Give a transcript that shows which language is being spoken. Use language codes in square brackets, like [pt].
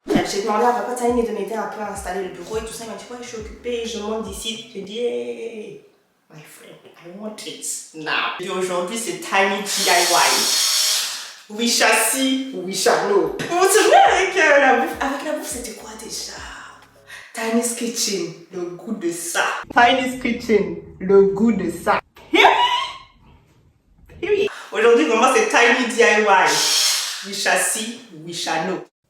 [fr] J'ai demandé à Papa Tiny de m'aider un peu à installer le bureau et tout ça. Il m'a dit, ouais, je suis occupée, je monte d'ici. J'ai dit, [en] hey, my friend, I want it now. [fr] Et aujourd'hui, c'est Tiny DIY. [en] We shall see, we shall know. [fr] Vous vous souvenez avec la bouffe? Avec la bouffe, c'était quoi déjà? Tiny's Kitchen, le goût de ça. Tiny's Kitchen, le goût de ça. Aujourd'hui, vraiment, c'est Tiny DIY. [en] We shall see, we shall know.